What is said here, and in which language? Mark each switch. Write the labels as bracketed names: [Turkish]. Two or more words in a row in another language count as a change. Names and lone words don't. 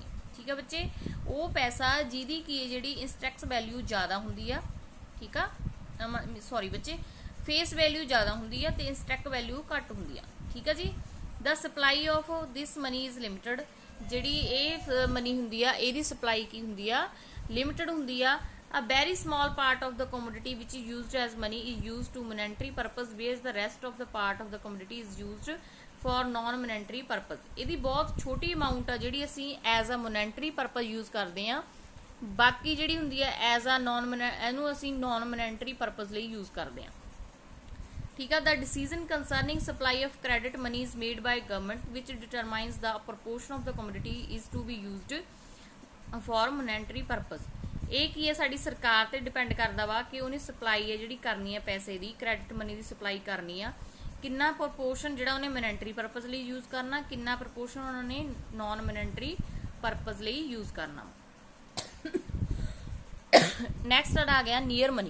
[Punjabi] ਠੀਕ ਹੈ ਬੱਚੇ, ਉਹ ਪੈਸਾ ਜਿਹਦੀ ਕੀ ਜਿਹੜੀ [English] instax value [Punjabi] ਜ਼ਿਆਦਾ ਹੁੰਦੀ ਆ। ਠੀਕ ਆ, ਸੌਰੀ ਬੱਚੇ, [English] face value [Punjabi] ਜ਼ਿਆਦਾ ਹੁੰਦੀ ਆ ਤੇ [English] intact value [Punjabi] ਘੱਟ ਹੁੰਦੀ ਆ। ਠੀਕ ਆ ਜੀ, [English] the supply of this money is limited. [Punjabi] ਜਿਹੜੀ ਇਹ ਮਨੀ ਹੁੰਦੀ ਆ ਇਹਦੀ ਸਪਲਾਈ ਕੀ ਹੁੰਦੀ ਆ? ਲਿਮਿਟਡ ਹੁੰਦੀ ਆ। [English] A very small part of the commodity which is used as money is used to monetary purpose, whereas the rest of the part of the commodity is used for non monetary purpose. [Punjabi] ਇਹਦੀ ਬਹੁਤ ਛੋਟੀ ਅਮਾਉਂਟ ਆ ਜਿਹੜੀ ਅਸੀਂ [English] as a monetary purpose use [Punjabi] ਕਰਦੇ ਆ, ਬਾਕੀ ਜਿਹੜੀ ਹੁੰਦੀ ਹੈ [English] as a [Punjabi] ਇਹਨੂੰ ਅਸੀਂ [English] non monetary purpose [Punjabi] ਲਈ ਯੂਜ਼ ਕਰਦੇ ਆ। ਠੀਕ ਆ। [English] The decision concerning supply of credit money is made by government, which determines the proportion of the commodity is to be used for monetary purpose. [Punjabi] ਇਹ ਕੀ ਹੈ, ਸਾਡੀ ਸਰਕਾਰ ਤੇ ਡਿਪੈਂਡ ਕਰਦਾ ਵਾ ਕਿ ਉਹਨੇ ਸਪਲਾਈ ਹੈ ਜਿਹੜੀ ਕਰਨੀ ਹੈ ਪੈਸੇ ਦੀ, [English] credit money [Punjabi] ਦੀ ਸਪਲਾਈ ਕਰਨੀ ਆ, ਕਿੰਨਾ ਪ੍ਰਪੋਰਸ਼ਨ ਜਿਹੜਾ ਉਹਨੇ [English] monetary purpose [Punjabi] ਲਈ ਯੂਜ਼ ਕਰਨਾ, ਕਿੰਨਾ ਪ੍ਰਪੋਰਸ਼ਨ ਉਹਨਾਂ ਨੇ [English] non monetary purpose [Punjabi] ਲਈ ਯੂਜ਼ ਕਰਨਾ। ਨੈਕਸਟ ਆ ਗਿਆ [English] near money.